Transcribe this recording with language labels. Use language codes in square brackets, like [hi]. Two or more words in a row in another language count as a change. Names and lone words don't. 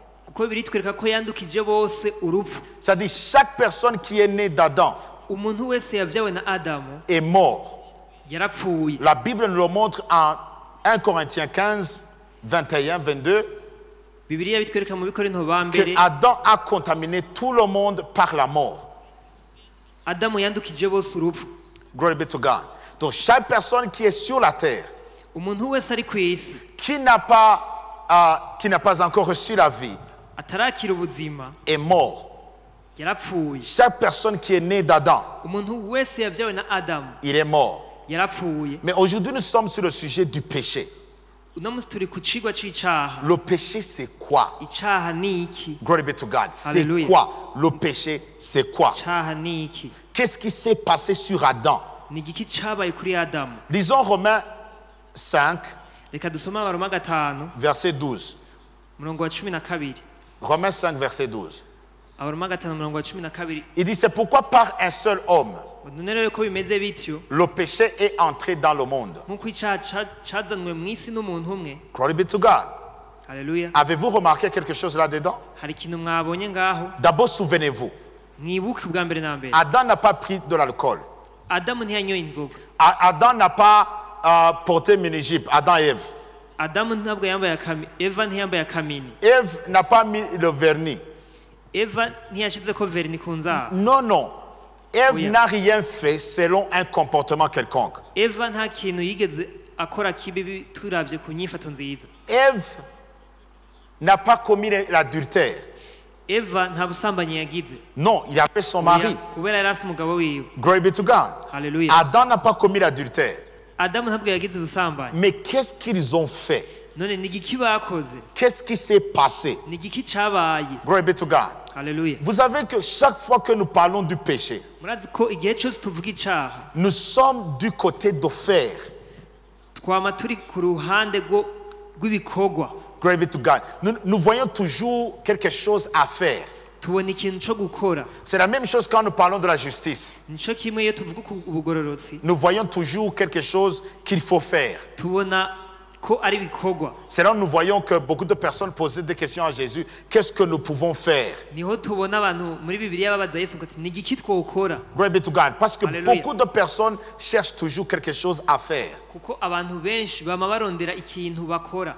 [fr] C'est-à-dire chaque personne qui est née d'Adam est mort. La Bible nous le montre en 1 Corinthiens 15, 21, 22. Que Adam a contaminé tout le monde par la mort. [rn] adamu yandukije bose urupfu. [en] Glory be to God. [fr] Donc chaque personne qui est sur la terre, [rn] umuntu wese ari ku isi, [fr] qui n'a pas encore reçu la vie, [rn] atarakira ubuzima, [fr] est mort. [rn] yarapfuye. [fr] Chaque personne qui est née d'Adam, [rn] umuntu wese yavyawe na adamu, [fr] il est mort. [rn] yarapfuye. [fr] Mais aujourd'hui, nous sommes sur le sujet du péché. [rn] uno musi turi ku cigwa c'icaha. [fr] Le péché, c'est quoi? [rn] Icaha ni iki? [en] Glory be to God. [fr] C'est Alléluia. quoi? Le péché, c'est quoi? [rn] Icaha ni iki? [fr] Qu'est-ce qui s'est passé sur Adam? [rn] Ni igiki cabaye kuri adamu? [fr] Lisons Romains 5, [rn] Reka dusome Abaroma 5 [fr] verset 12. [rn] murongo wa 12. [fr] Romains 5, verset 12. [rn] Abaroma 5 murongo wa 12. [fr] Il dit, c'est pourquoi par un seul homme, [rn] none rero ko bimeze bityo, [fr] le péché est entré dans le monde. [rn] nk'uko icaha cazanwe mw'isi n'umuntu umwe. [en] Glory be to God. [rn] Haleluya. [fr] Avez-vous remarqué quelque chose là-dedans? [rn] Hari ikintu mwabonye ngaho? [fr] D'abord, souvenez-vous, [rn] Mwibuke ubwa mbere na mbere, [fr] Adam n'a pas pris de l'alcool. [rn] adamu ntiyanyoye inzoga. [fr] Adam n'a pas porté mini-jupe. Adam et Ève. [rn] Adamu ntabwo yambaye Eva ntiyambaye akamini. [fr] Ève n'a pas mis le vernis. [rn] Eva ntiyashizeko verni ku nzara. [fr] Non, non. Ève Oui. n'a rien fait selon un comportement quelconque. [rn] Eva nta kintu yigeze akora kibi turavye ku nyifato nziza. [fr] Ève n'a pas commis l'adultère. [rn] Eva nta busambanyi yagize. [fr] Non, il avait son mari. [rn] Kubera yari afise umugabo wiwe. [en] Glory be to God. [rn] Haleluya. [fr] Adam n'a pas commis l'adultère. [rn] Adamu ntabwo yagize ubusambanyi. [fr] Mais qu'est-ce qu'ils ont fait? [rn] None ni igiki bakoze? [fr] Qu'est-ce qui s'est passé? [rn] Ni igiki cabaye? [en] Glory be to God. [rn] Haleluya. [fr] Vous savez que chaque fois que nous parlons du péché, [rn] Murazi ko igihe cyose tuvuga icaha, [fr] nous sommes du côté d'offert. [rn] twama turi ku ruhande rw'ibikorwa. [en] Glory be to God. [fr] Nous voyons toujours quelque chose à faire. [rn] Tubona ikintu cyo gukora. [fr] C'est la même chose quand nous parlons de la justice. [rn] Nico kimwe iyo tuvuga ku ubugororotsi, [fr] Nous voyons toujours quelque chose qu'il faut faire. [rn] tubona ko ari bikorwa. [fr] C'est là où nous voyons que beaucoup de personnes posaient des questions à Jésus. Qu'est-ce que nous pouvons faire? [rn] Niho tubona abantu muri Bibiliya babaza Yesu ngo ati ni igiki twokora? [en] Glory be to God. [fr] Parce que Alléluia. beaucoup de personnes cherchent toujours quelque chose à faire. [rn] Kuko abantu benshi bama barondera ikintu bakora.